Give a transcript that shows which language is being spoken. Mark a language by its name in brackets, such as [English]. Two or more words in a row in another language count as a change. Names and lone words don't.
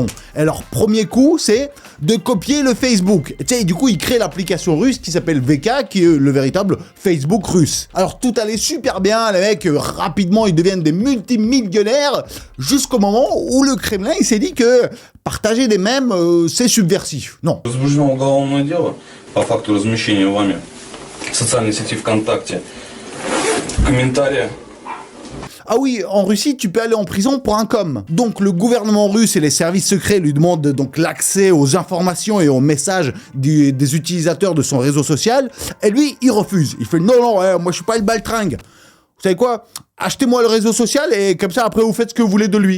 [French] Et leur premier coup, c'est de copier le Facebook. Et tu sais, du coup, ils créent l'application russe qui s'appelle VK, qui est le véritable Facebook russe. Alors tout allait super bien, les mecs rapidement ils deviennent des multimillionnaires, jusqu'au moment où le Kremlin il s'est dit que partager des mèmes c'est subversif. Non. [Russian] Возбуждено уголовное дело по факту размещения вами в социальной сети ВКонтакте комментария. [French] Ah oui, en Russie, tu peux aller en prison pour un com. Donc le gouvernement russe et les services secrets lui demandent donc l'accès aux informations et aux messages des utilisateurs de son réseau social. Et lui, il refuse. Il fait non, moi je suis pas le baltringue. Vous savez quoi ? Achetez-moi le réseau social et comme ça après vous faites ce que vous voulez de lui.